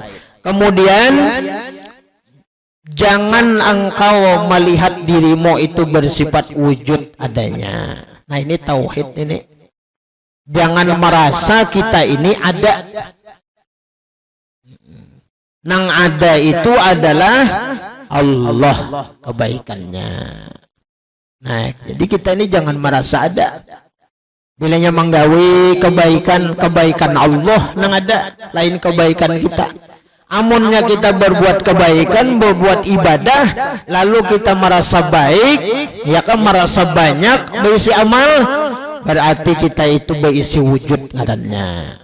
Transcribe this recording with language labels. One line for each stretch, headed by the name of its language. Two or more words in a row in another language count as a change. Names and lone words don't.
Indonesian: Kemudian jangan engkau melihat dirimu itu bersifat wujud adanya. Nah ini tauhid ini. Jangan merasa kita ini ada. Nang ada itu adalah Allah kebaikannya. Nah jadi kita ini jangan merasa ada.
Banjar: Bilanya menggawi kebaikan Allah nang ada, lain kebaikan kita.
Indonesian: Amunnya kita berbuat kebaikan, berbuat ibadah, lalu kita merasa baik, ya kan, merasa banyak berisi amal, berarti kita itu berisi wujud ngarannya.